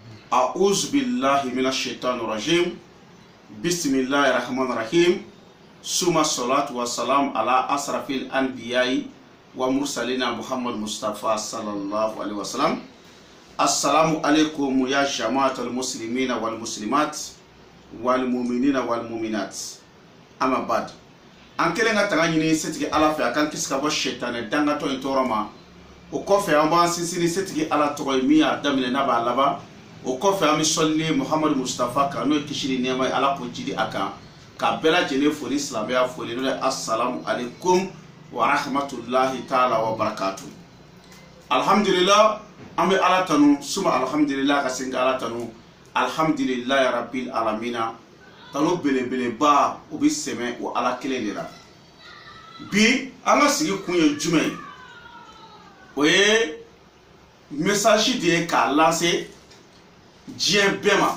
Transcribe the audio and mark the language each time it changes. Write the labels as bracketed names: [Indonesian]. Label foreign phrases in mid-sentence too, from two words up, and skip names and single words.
[Arabic] أعوذ بالله من الشيطان الرجيم. بسم الله الرحمن الرحيم. ثم الصلاة والسلام على أشرف الأنبياء والمرسلين محمد مصطفى صلى الله عليه وسلم. السلام عليكم يا جماعة المسلمين والمسلمات والمؤمنين والمؤمنات. أما بعد. [Bambara] An kelen ka taga ɲini setigi ala fɛ a kan kisi ka bɔ shaitanɛ dangatɔ in tɔɔrɔ ma. O kɔfɛ an b'an sinsin setigi ala tɔgɔ ye min y'a daminɛ n'a b'a laban. O kɔfɛ an bɛ sɔlili Muhammad Mustafa kan n'o ye kisi ni nɛɛma ye ala k'o jidi a kan. Ka bɛɛ lajɛlen foli silamɛya foli n'o ye [Arabic] السلام عليكم ورحمة الله تعالى وبركاته. [Bambara] Alhamdulillah an bɛ ala tanu suma alhamdulillah ka sin ka ala tanu [Arabic] الحمد لله رب العالمين. [Bambara] Tanu belebeleba o bɛ sɛmɛ o ala kelen de la. Bi an ka sigi kun ye jumɛn ye? O ye message de ye k'a lase diɲɛ bɛɛ ma.